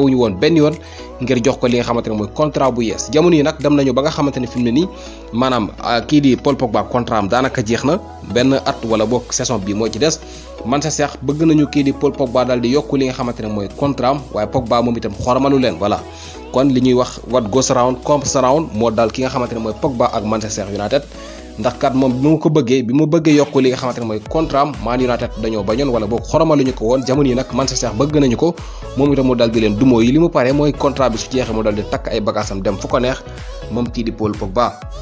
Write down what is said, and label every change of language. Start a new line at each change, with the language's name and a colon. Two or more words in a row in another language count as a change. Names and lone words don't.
Wolof: wuñu woon benn yoon ngir jox ko li nga xamante ne mooy contrat bu yees jamono yi nag dem nañu ba nga xamante ne fi mu ne nii maanaam kii di Paul Pogba contrat am daanaka jeex na benn at wala boog saison bi moo ci des Manchester bëgg nañu kii di Paul Pogba daal di yokku li nga xamante ne mooy contrat am waaye Pogba moom itam xoromalu leen voilà kon li ñuy wax
English: what goes around comes around
Wolof: moo daal ki nga xamante ne mooy Pogba ak Manchester United ndax kat moom bi mu ko bëggee bi mu bëggee yokku li nga xamante ne mooy contrat am Man United dañoo bañoon wala boog xoromaluñu ko woon jamono yi nag Manchester bëgg nañu ko moom itam mu dal di leen dumoo yi li mu paree mooy contrat bi su jeexee mu dal di takk ay bagaasam dem fu ko neex moom kii di Paul Pogba.